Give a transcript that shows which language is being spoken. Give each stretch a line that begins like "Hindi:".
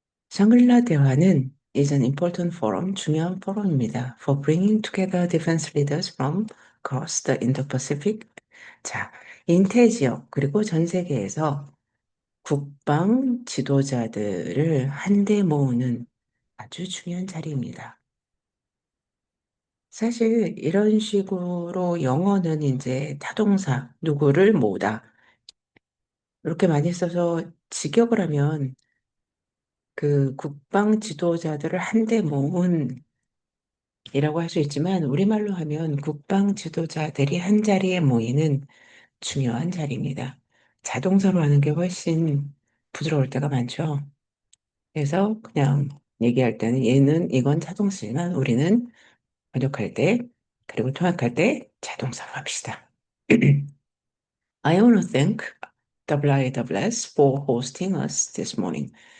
Korean: 샹글라 대화는
English: is an important forum,
Korean: 중요한 포럼입니다.
English: For bringing together defense leaders from across the Indo-Pacific.
Korean: 자, 인태 지역 그리고 전 세계에서 국방 지도자들을 한데 모으는 아주 중요한 자리입니다. 사실 이런 식으로 영어는 이제 타동사, 누구를 모으다. 이렇게 많이 써서 직역을 하면 그 국방 지도자들을 한데 모은 이라고 할 수 있지만 우리말로 하면 국방 지도자들이 한 자리에 모이는 중요한 자리입니다. 자동사로 하는 게 훨씬 부드러울 때가 많죠. 그래서 그냥 얘기할 때는 이건 자동사지만 우리는 번역할 때 그리고 통역할 때 자동사로 합시다.
English: I want to thank WISS for hosting us this morning.